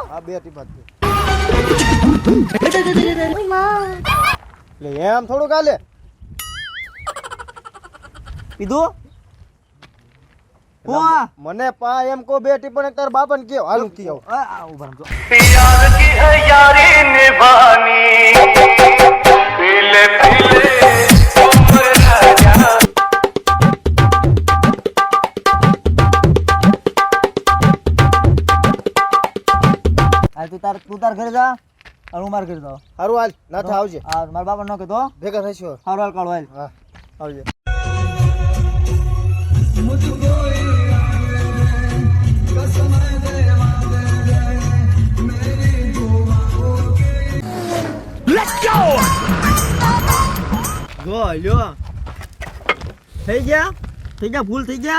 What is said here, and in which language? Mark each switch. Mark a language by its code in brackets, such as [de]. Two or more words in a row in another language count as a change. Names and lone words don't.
[gu] હા બે ટીપા જ દે. લે એમ થોડું કાલે પીધું હું આ મને પા એમ કહો બે ટીપા ને તારા બાપાને કહો હાલું કી આવું આ ઉભા રહો. [hi] प्यार की है यारी निभानी पीले पीले उम्र राजा [gu] હાલ તું તાર ઘરે જા અને હું માર ઘરે જાઉં હારું હાલ ના થાય આવજે હા મારા બાપા નો કહેતો ભેગા થઈશું હારું હાલ કાઢો હાલ હા આવજે જો લ્યો થઈ ગયા ભૂલ થઈ ગયા